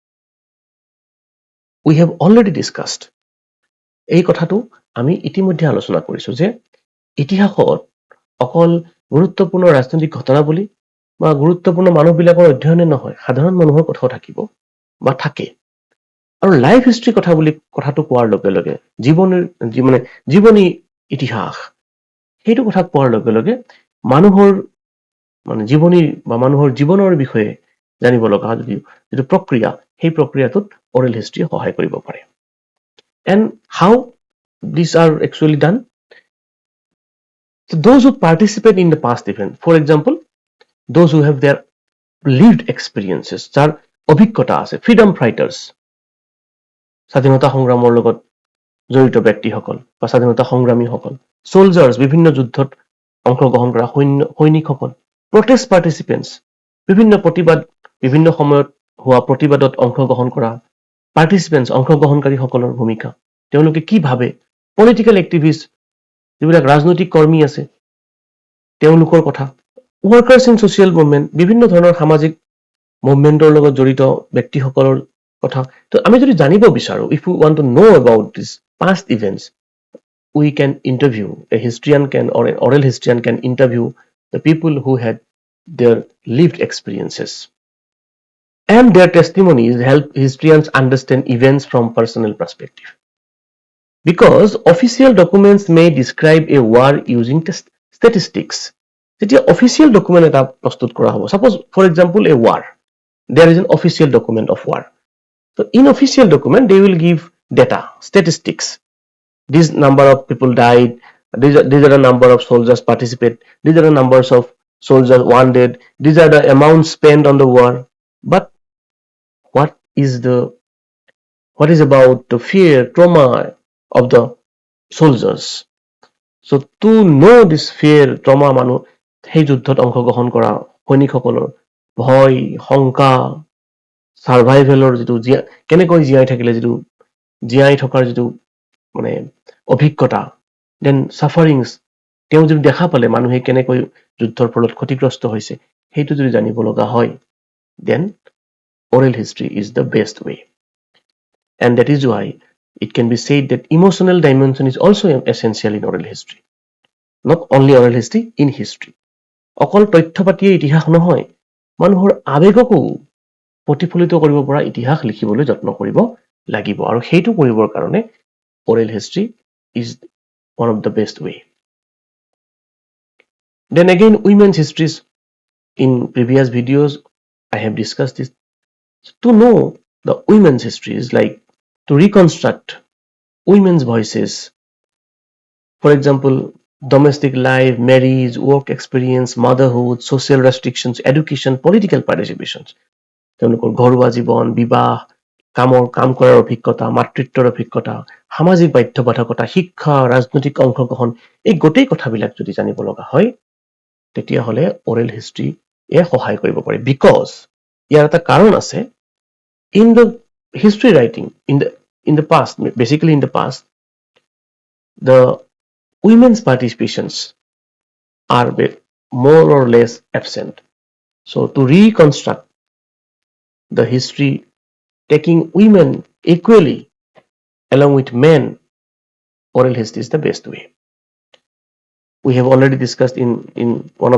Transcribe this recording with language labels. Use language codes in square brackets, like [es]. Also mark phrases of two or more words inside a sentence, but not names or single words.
[en] we have already discussed [as] এই কথাটো আমি ইতিমধ্যে আলোচনা কৰিছো যে ইতিহাসত অকল গুৰুত্বপূৰ্ণ ৰাজনৈতিক ঘটনাৱলী বা গুৰুত্বপূৰ্ণ মানুহবিলাকৰ অধ্যয়নে নহয় সাধাৰণ মানুহৰ কথাও থাকিব বা থাকে আৰু লাইফ হিষ্ট্ৰী কথাটো কোৱাৰ লগে লগে জীৱনী ইতিহাস সেইটো কথা কোৱাৰ লগে লগে মানুহৰ জীৱনী বা মানুহৰ জীৱনৰ বিষয়ে জানিব লগা যিটো প্ৰক্ৰিয়া সেই প্ৰক্ৰিয়াটোত [en] oral history [as] সহায় কৰিব পাৰে [en] and how these are actually done so those who participate in the past event for example those who have their lived experiences [as] যাৰ অভিজ্ঞতা আছে [en] freedom fighters [as] স্বাধীনতা সংগ্ৰামৰ লগত জড়িত ব্যক্তিসকল বা স্বাধীনতা সংগ্ৰামীসকল [en] soldiers [as] বিভিন্ন যুদ্ধত অংশগ্ৰহণ কৰা সৈনিকসকল [en] protest participants [as] বিভিন্ন প্ৰতিবাদ বিভিন্ন সময়ত হোৱা প্ৰতিবাদত অংশগ্ৰহণ কৰা participants অংশগ্ৰহণকাৰীসকলৰ ভূমিকা তেওঁলোকে কি ভাবে [en] political activist [as] যিবিলাক ৰাজনৈতিক কৰ্মী আছে তেওঁলোকৰ কথা [en] workers in social movement [as] বিভিন্ন ধৰণৰ সামাজিক মুভমেন্টৰ লগত জড়িত ব্যক্তিসকলৰ কথা তো আমি যদি জানিব বিচাৰো [en] if we want to know about this past events we can interview a historian can or an oral historian can interview the people who had their lived experiences and their testimonies help historians understand events from personal perspective because official documents may describe a war using statistics [as] যেতিয়া অফিচিয়েল ডকুমেন্ট এটা প্ৰস্তুত কৰা হ'ব [en] suppose for example a war there is an official document of war so in official document they will give data statistics this number of people died these are the number of soldiers participate these are the numbers of soldiers wounded these are the amounts spent on the war but what is the what is about the fear trauma of the soldiers so to know this fear trauma [as] মানুহ সেই যুদ্ধত অংশগ্ৰহণ কৰা সৈনিকসকলৰ ভয় শংকা সাৰ্ভাইভেলৰ যিটো কেনেকৈ জীয়াই থাকিলে যিটো জীয়াই থকাৰ যিটো মানে অভিজ্ঞতা [en] then sufferings [as] তেওঁ যদি দেখা পালে মানুহে কেনেকৈ যুদ্ধৰ ফলত ক্ষতিগ্ৰস্ত হৈছে সেইটো যদি জানিব লগা হয় [en] then oral history is the best way and that is why it can be said that emotional dimension is also essential in oral history not only oral history in history [as] অকল তথ্য পাতিয়ে ইতিহাস নহয় মানুহৰ আবেগকো প্ৰতিফলিত কৰিব পৰা ইতিহাস লিখিবলৈ যত্ন কৰিব লাগিব আৰু সেইটো কৰিবৰ কাৰণে [en] oral history is one of the best way then again women's histories in previous videos I have discussed this to know the women's histories like to reconstruct women's voices for example domestic life marriage work experience motherhood social restrictions education political participations [as] তেওঁলোকৰ ঘৰুৱা জীৱন বিবাহ কাম কৰাৰ অভিজ্ঞতা মাতৃত্বৰ অভিজ্ঞতা সামাজিক বাধ্যবাধকতা শিক্ষা ৰাজনৈতিক অংশগ্ৰহণ এই গোটেই কথাবিলাক যদি জানিব লগা হয় তেতিয়া হলে [en] oral history [as] এ সহায় কৰিব পাৰে because ইয়াৰ এটা কাৰণ আছে [en] in the history writing in the past basically in the past the women's participations are more or less absent so to reconstruct the history taking women equally along with men oral history is the best way we have already discussed in one